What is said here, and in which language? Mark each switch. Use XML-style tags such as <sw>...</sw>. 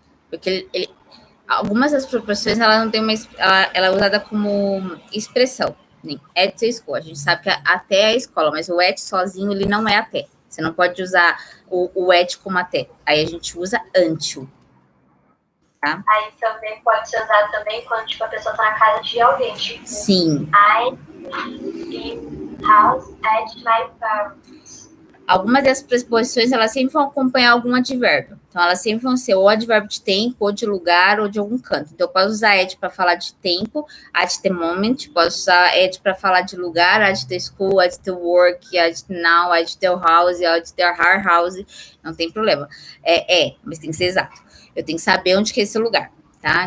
<pt>Porque algumas das proporções, ela não tem ela é usada como expressão. Nem at the school. A gente sabe que até é a escola, mas o at sozinho, ele não é até. Você não pode usar o at como até. Aí a gente usa until. Tá? Aí também pode ser usado também quando tipo, a pessoa está na casa de alguém. Tipo, Sim.</pt> <en>I live house at my parents.</en> <pt>Algumas dessas preposições, elas sempre vão acompanhar algum advérbio. Então, elas sempre vão ser ou advérbio de tempo, ou de lugar, ou de algum canto. Então, eu posso usar at para falar de tempo, at the moment. Posso usar at para falar de lugar, at the school, at the work, at now, at the house, at the her house. Não tem problema. Mas tem que ser exato. Eu tenho que saber onde que é esse lugar, tá?</pt>